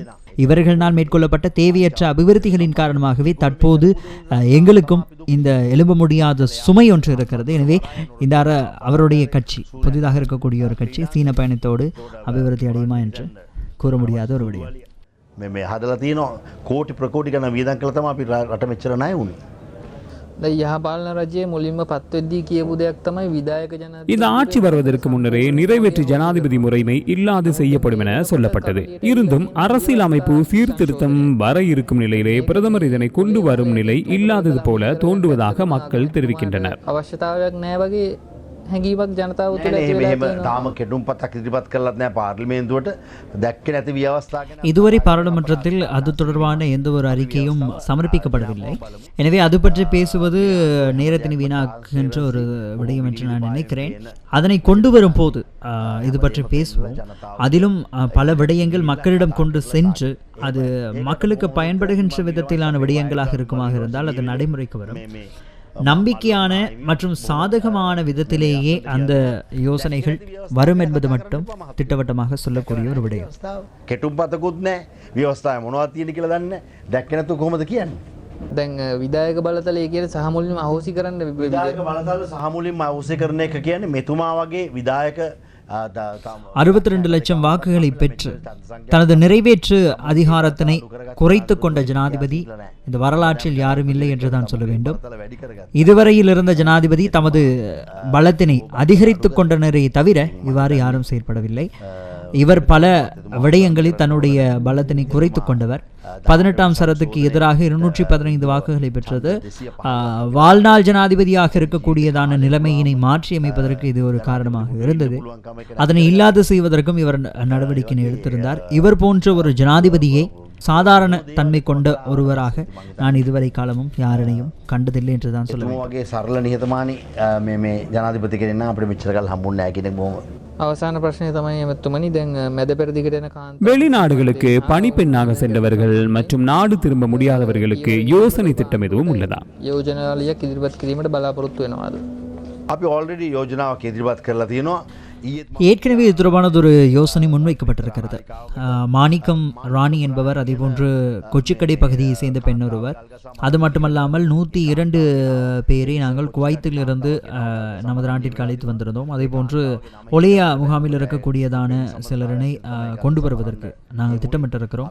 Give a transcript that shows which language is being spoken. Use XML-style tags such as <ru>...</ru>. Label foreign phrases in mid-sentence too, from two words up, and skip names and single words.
<ta>இவர்களால் மேற்கொள்ளப்பட்ட தேவையற்ற அபிவிருத்திகளின் காரணமாகவே தற்போது எங்களுக்கும் இந்த எழும்ப முடியாத சுமை ஒன்று இருக்கிறது. எனவே இந்த அவருடைய கட்சி, புதிதாக இருக்கக்கூடிய ஒரு கட்சி, சீன பயணத்தோடு அபிவிருத்தி அடையுமா என்று கூற முடியாத ஒரு விடயம்.</ta> <si>මේ හදලා තියෙනවා කෝටි ප්‍රකෝටි ගණන් වියදම් කළා තමයි අපි රට මෙච්චර ණය වුනේ. දැන් යහපාලන රජයේ මුලින්ම පත්වෙද්දී කියපු දෙයක් තමයි විධායක ජනාධිපති</si> <ta>இந்த ஆட்சி வருவதற்கு முன்னரே நிறைவேற்று ஜனாதிபதி முறைமை இல்லாது செய்யப்படும் என சொல்லப்பட்டது. இருந்தும் அரசியல் அமைப்பு சீர்திருத்தம் வர இருக்கும் நிலையிலே பிரதமர் இதனை கொண்டு வரும் நிலை இல்லாதது போல தோன்றுவதாக மக்கள் தெரிவிக்கின்றனர்.</ta> <si>අවශ්‍යතාවයක් නැහැ වගේ හැඟීමක් ජනතාව තුළ ඇති වෙලා එහෙම තියෙනවා. තාම කෙටුම්පතක් ඉදිරිපත් කරලත් නැහැ පාර්ලිමේන්තුවට දැක්කේ නැති ව්‍යවස්ථා ගැන.</si> <ta>இதுவரை பாராளுமன்றத்தில் அது தொடர்பான எந்த ஒரு அறிக்கையும் சமர்ப்பிக்கப்படவில்லை. எனவே அது பற்றி பேசுவது நேரத்தினை வீணாக்குகின்ற ஒரு விடயம் என்று நான் நினைக்கிறேன். அதனை கொண்டு வரும் போது இது பற்றி பேசுவோம். அதிலும் பல விடயங்கள் மக்களிடம் கொண்டு சென்று அது மக்களுக்கு பயன்படுகின்ற விதத்திலான விடயங்களாக இருக்குமாக இருந்தால் அது நடைமுறைக்கு வரும். நம்பிக்கையான மற்றும் சாதகமான விதத்திலேயே அந்த யோசனைகள் வரும் என்பது மட்டும் திட்டவட்டமாக சொல்லக்கூடிய ஒரு விடயம்.</ta> <si>කෙටුම්පතකුත් නැහැ. ව්‍යවස්ථාවේ මොනවද තියෙන්නේ කියලා දන්නේ නැහැ. දැක්කේ නැතුව කොහොමද කියන්නේ? දැන් විධායක බලතලයේ කියන සහ මුලින්ම අහෝසි කරන්න විධායක බලතල සහ මුලින්ම අවශ්‍ය කරන එක කියන්නේ මෙතුමා වගේ විධායක</si> <ta>62 லட்சம் வாக்குகளை பெற்று தனது நிறைவேற்று அதிகாரத்தினை குறைத்து கொண்ட ஜனாதிபதி இந்த வரலாற்றில் யாரும் இல்லை என்றுதான் சொல்ல வேண்டும். இதுவரையில் இருந்த ஜனாதிபதி தமது பலத்தினை அதிகரித்துக் கொண்டனரே தவிர இவ்வாறு யாரும் செயற்படவில்லை. இவர் பல விடயங்களில் தன்னுடைய பலத்தினை குறைத்து கொண்டவர். 18ஆம் சரத்துக்கு எதிராக 215 வாக்குகளை பெற்றது. வாழ்நாள் ஜனாதிபதியாக இருக்கக்கூடியதான நிலைமையினை மாற்றி அமைப்பதற்கு இது ஒரு காரணமாக இருந்தது. அதனை இல்லாது செய்வதற்கும் இவர் நடவடிக்கை எடுத்திருந்தார். இவர் போன்ற ஒரு ஜனாதிபதியை சாதாரண தன்மை கொண்ட ஒருவராக நான் இதுவரை காலமும் யாரினையும் கண்டதில்லை என்றுதான் சொல்லுவேன்.</ta> <si>වගේ සරල නිහතමානී මේ ජනාධිපති කෙනෙක් නම් අපිට මෙච්චර කාල හම්බුන්නේ නැහැ කියන එක බොහොම අවසාන ප්‍රශ්නය තමයි එමෙතුමනි දැන් මැද පෙරදිගට යන කාන්ත</si> <ta>வெளிநாடுகளுக்கு பணிப்பெண்ணாக சென்றவர்கள் மற்றும் நாடு திரும்ப முடியாதவர்களுக்கு யோசனை திட்டம் எதுவும் உள்ளதா?</ta> <si>යෝජනාවලියක් ඉදිරිපත් කිරීමට බලාපොරොත්තු වෙනවාද? අපි ඔල්රෙඩි යෝජනාවක් ඉදිරිපත් කරලා තියෙනවා.</si> <ta>ஏற்கனவே இது தொடர்பானதொரு யோசனை முன்வைக்கப்பட்டிருக்கிறது. மாணிக்கம் ராணி என்பவர், அதேபோன்று கொச்சிக்கடை பகுதியை சேர்ந்த பெண் ஒருவர். அது மட்டுமல்லாமல் 102 பேரை நாங்கள் குவைத்திலிருந்து நமது நாட்டிற்கு அழைத்து வந்திருந்தோம். அதேபோன்று ஒலியா முகாமில் இருக்கக்கூடியதான சிலரினை கொண்டு வருவதற்கு நாங்கள் திட்டமிட்டிருக்கிறோம்.</ta>